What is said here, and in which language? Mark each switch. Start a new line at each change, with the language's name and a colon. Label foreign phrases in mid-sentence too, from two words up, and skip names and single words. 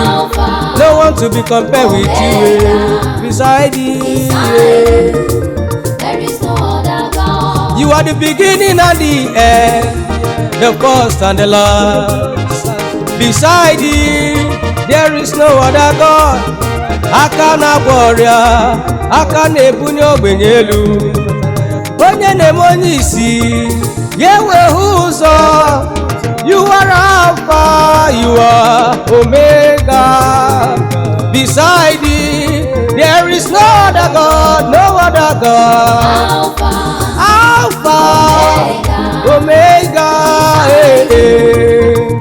English: Alpha, No one to be compared with you, eh. Omega, Beside you, beside eh. you, there is no other God. You are the beginning and the end, the first and the last. Beside you, there is no other God.
Igbo: Aka na-agwọ ọrịa, aka na-ebunye ogbenye elu. Onye na-eme onye isi, ya ewehụ ụzọ.
English: You are Alpha, you are Omega. Beside thee, there is no other God, no other God. Alpha, Alpha, Omega. Omega, eh, eh.